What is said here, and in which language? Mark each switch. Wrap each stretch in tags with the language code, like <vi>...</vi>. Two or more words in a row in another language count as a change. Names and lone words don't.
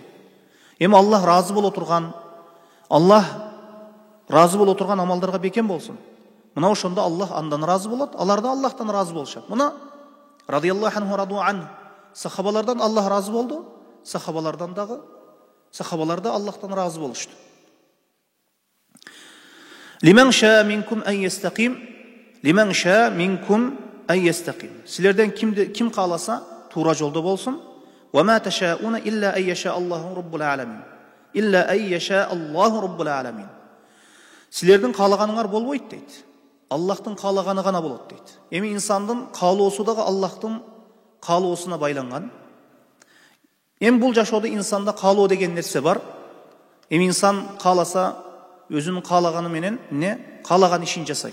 <ky>Эми Аллах разы боло турган амалдарга бекем болсун. Мына ошондо Аллах андан разы болот, алар да Аллахтан разы болушат. Мына</ky> <ar>رضي الله عنه رضوا عن.</ar> <ky>Сахабалардан Аллах разы болду, сахабалар да Аллахтан разы болушту.</ky> <ar>لمن شاء منكم أن يستقيم.</ar> <ky>Силерден ким кааласа туура жолдо болсун.</ky> <ar>وما تشاؤون إلا أن يشاء الله رب العالمين.</ar> <ky>Силердин каалаганыңар болбойт дейт. Аллахтын каалаганы гана болот дейт. Эми инсандын каалоосу дагы Аллахтын каалоосуна байланган. Эми бул жашоодо инсанда каалоо деген нерсе бар. Эми инсан кааласа өзүнүн каалаганы менен каалаган ишин жасайт.</ky>